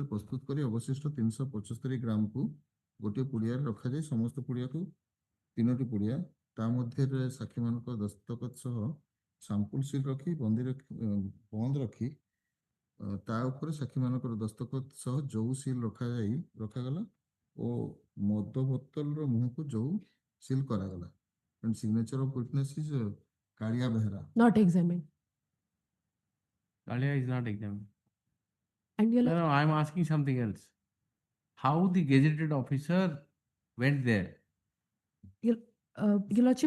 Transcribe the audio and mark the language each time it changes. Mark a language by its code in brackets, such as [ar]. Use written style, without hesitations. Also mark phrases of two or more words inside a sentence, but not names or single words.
[or] ପ୍ରସ୍ତୁତ କରି ଅବଶିଷ୍ଟ 375 ଗ୍ରାମକୁ ଗୋଟିଏ ପୁଡ଼ିଆରେ ରଖାଯାଇ ସମସ୍ତ ପୁଡ଼ିଆକୁ 3ଟି ପୁଡ଼ିଆ ତା ମଧ୍ୟରେ ସାକ୍ଷୀମାନଙ୍କ ଦସ୍ତଖତ ସହ [en] sample seal [or] ରଖି ବନ୍ଦ ରଖି ତା ଉପରେ ସାକ୍ଷୀମାନଙ୍କର ଦସ୍ତଖତ ସହ ଯୋଉ ସିଲ୍ ରଖାଗଲା ଓ ମଦ ବୋତଲର ମୁହଁକୁ ଯୋଉ ସିଲ୍ କରାଗଲା। [en] And signature of witness is Kalia Behra. Not examined. Kalia is not examined. And your No, I'm asking something else. How the gazetted officer went there? Your Lordship,